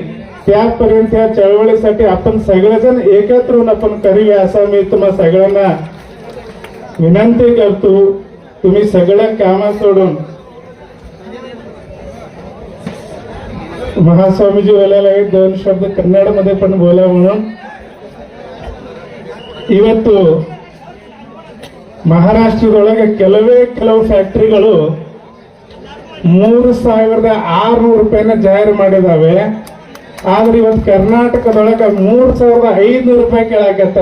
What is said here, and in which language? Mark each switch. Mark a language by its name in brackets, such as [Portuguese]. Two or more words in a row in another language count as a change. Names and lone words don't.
[Marathi] त्यापर्यंत या चळवळीसाठी आपण सगळेजण एकत्र होऊन आपण करूया असं मी तुम्हा सगळ्यांना विनंती करतो. तुम्ही सगळ्या कामं सोडून महास्वामीजी बोलायला 2 शब्द कन्नडमध्ये पण बोला म्हणून. [Kannada] ಇವತ್ತು ಮಹಾರಾಷ್ಟ್ರದೊಳಗೆ ಕೆಲವು ಫ್ಯಾಕ್ಟರಿಗಳು 3,600 ರೂಪಾಯಿನ ಜಾಹಿರ್ ಮಾಡಿದಾವೆ. ಆದ್ರೆ ಇವತ್ತು ಕರ್ನಾಟಕದೊಳಗೆ 3,500 ರೂಪಾಯಿ ಕೇಳಾಕತ್ತಾರ.